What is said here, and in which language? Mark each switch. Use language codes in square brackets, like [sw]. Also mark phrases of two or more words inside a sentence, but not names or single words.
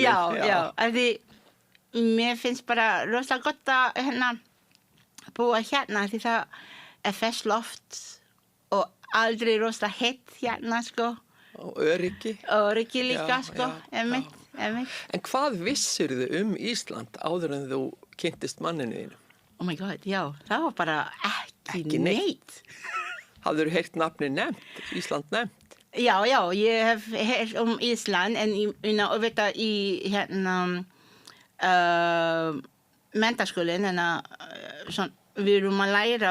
[is] Já, af því mér finnst bara rosalega gott að búa því það ferskt loft og aldrei rosalega heitt sko. Og öryggi. Öryggi líka, sko, einmitt. En hvað vissirðu Ísland áður en þú kynntist manninu þínu? [en] Oh my god, [is] já, það var bara ekki neitt. Hafðirðu heyrt nafni nefnt, Ísland nefnt? Já, ég hef heyrt Ísland en ég veit að í menntaskólinn við erum að læra